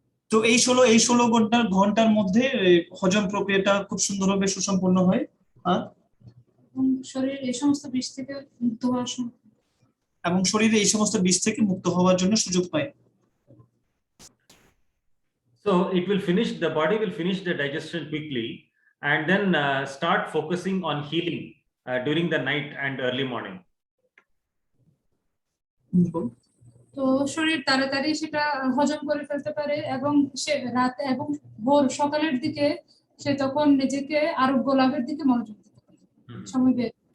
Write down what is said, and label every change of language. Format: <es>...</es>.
<bn>তো এই 16 ঘন্টার মধ্যে হজম প্রক্রিয়াটা খুব সুন্দরভাবে সুসম্পন্ন হয় আর শরীর এই সমস্ত বিষ থেকে মুক্ত হওয়ার এবং শরীরে এই সমস্ত বিষ থেকে মুক্ত হওয়ার জন্য সুযোগ পায়।</bn> <en>So the body will finish the digestion quickly and then start focusing on healing during the night and early morning.</en> <bn>তো শরীর তাড়াতাড়ি সেটা হজম করে ফেলতে পারে এবং সে রাত এবং ভোর সকালের দিকে সে তখন নিজেকে আরোগ্য লাভের দিকে মনোযোগ দিতে পারে সময় বের।</bn>